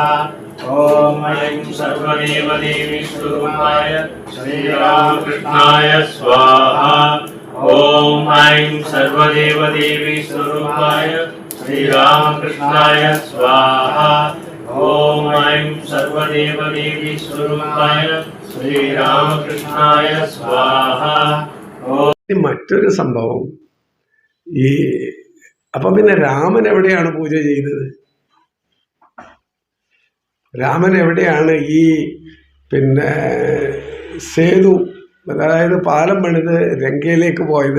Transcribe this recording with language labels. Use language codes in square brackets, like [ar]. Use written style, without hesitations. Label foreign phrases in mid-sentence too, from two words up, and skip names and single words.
[sa] ॐ ऐं सर्वदेवदेवी स्वरूपाय श्रीरामकृष्णाय स्वाहा। ॐ ऐं सर्वदेवदेवी स्वरूपाय श्रीरामकृष्णाय स्वाहा। ॐ ऐं सर्वदेवदेवी स्वरूपाय श्रीरामकृष्णाय स्वाहा. [ml] മറ്റൊരു സംഭവം, അപ്പൊ പിന്നെ രാമൻ എവിടെയാണ് പൂജ ചെയ്തത്? രാമൻ എവിടെയാണ് പിന്നെ സേതു, അതായത് പാലം പണിത് ലങ്കയിലേക്ക് പോയത്?